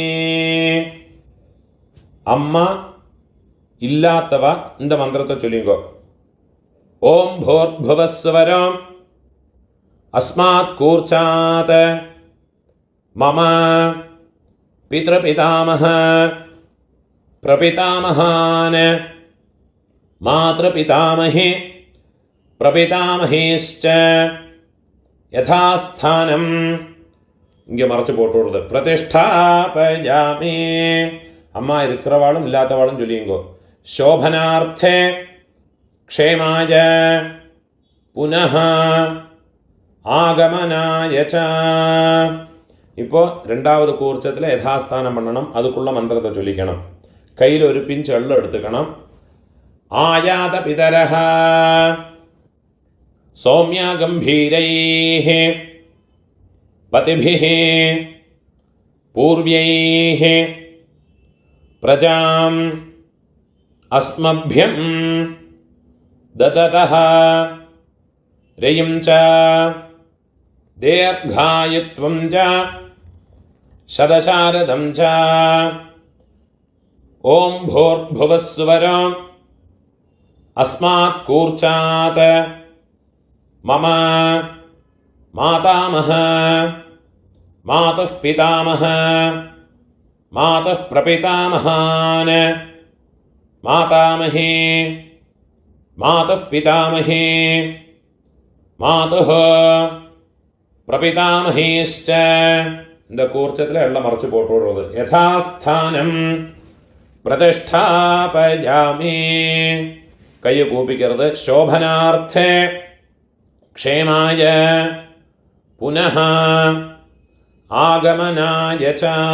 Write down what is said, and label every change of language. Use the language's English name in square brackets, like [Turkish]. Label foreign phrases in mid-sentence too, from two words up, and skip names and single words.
[Tamil] அம்மா இல்லாதவா இந்த மந்திரத்தை சொல்லிங்கோ. [Sanskrit] ॐ भूर्भुवस्वरम् अस्मात् कूर्चात् मम पितृपितामह प्रपितामहान् मातृपितामहे प्रपितामहेश्च यथास्थानम् [Tamil] இங்கே மறைச்சு போட்டு விடுறது. பிரதிஷ்டாபயாமி அம்மா இருக்கிறவாளும் இல்லாதவாளும் சொல்லிங்கோ. [Sanskrit] शोभनार्थे क्षेमाय पुनः आगमनाय च. [Tamil] இப்போ ரெண்டாவது கூர்ச்சத்தில் யதாஸ்தானம் பண்ணணும். அதுக்குள்ள மந்திரத்தை சொல்லிக்கணும். கையில் ஒரு பிஞ்ச் எள்ளு எடுத்துக்கணும். [Sanskrit] आयात पितरः सोम्याः गम्भीरैः पथिभिः पूर्व्यैः प्रजाम् அஸ்மभ्यं दततः रयिं च दीर्घायुत्वं च शतशारदं च ओम भूर्भुवः सुवरो अस्मात् कूर्चात् मम मातामह मातुः पितामह मातुः प्रपितामहान् मातामहे मातुः पितामहे मातुः प्रपितामहेश्च. [Tamil] இந்த கூர்ச்சத்தில் எல்லாம் மறைச்சு போட்டு விடுறது. [Sanskrit] यथास्थानं प्रतिष्ठापयामि [Tamil] கையை கூப்பிக்கிறது. [Sanskrit] शोभनार्थे क्षेमाय पुनः आगमनाय च.